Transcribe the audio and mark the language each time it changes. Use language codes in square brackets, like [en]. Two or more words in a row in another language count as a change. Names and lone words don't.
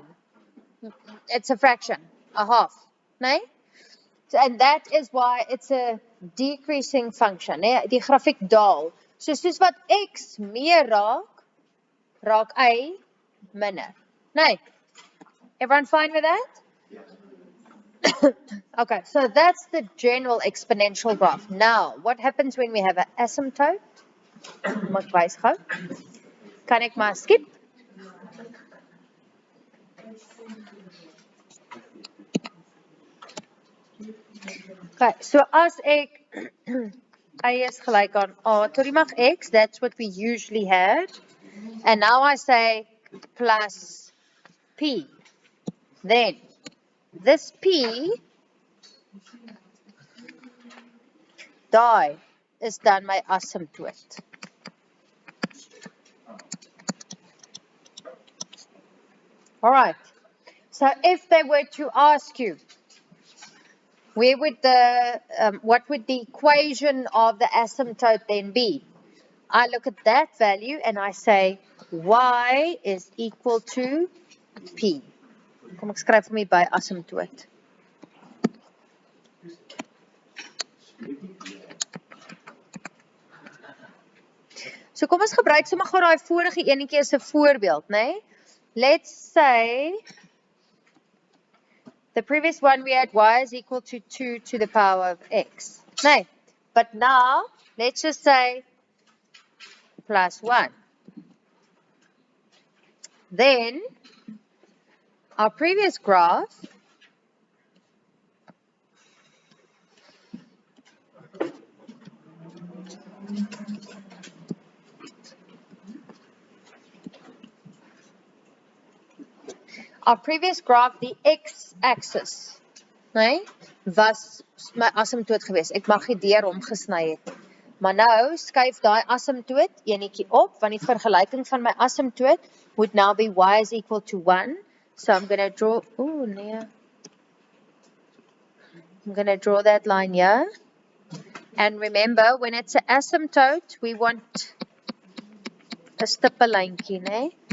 [en] It's a fraction, a half, nee? And that is why it's a decreasing function, nee? [af] Die grafiek daal. So soos wat x meer raak a minder. Nee? [en] Everyone fine with that? Okay, so that's the general exponential graph. Now, what happens when we have an asymptote? [af] Mag wys gou. Kan ek maar skip? Okay, so as ek a is gelyk aan a tot die mag x, [en] that's what we usually had. And now I say plus p. Then this p [af] daai is dan my asymptote. [en] All right. So if they were to ask you, where would what would the equation of the asymptote then be? I look at that value and I say y is equal to p. [af] Kom ek skryf vir my by asymptote. So kom ons gebruik sommer gou daai vorige enetjie as 'n voorbeeld, né? Nee? [en] Let's say the previous one we had y is equal to 2 to the power of x. Nee, but now let's just say plus 1. Then our previous graph [af] die x-axis, nee, was my asymptoot gewees. Ek mag nie deur hom gesny het. Maar nou skuif daai asymptoot enetjie op, want die vergelyking van my asymptoot [en] would now be y is equal to 1. So I'm going to draw, I'm going to draw that line here. And remember, when it's an asymptote, we want [af] 'n stippellyntjie, [en] né?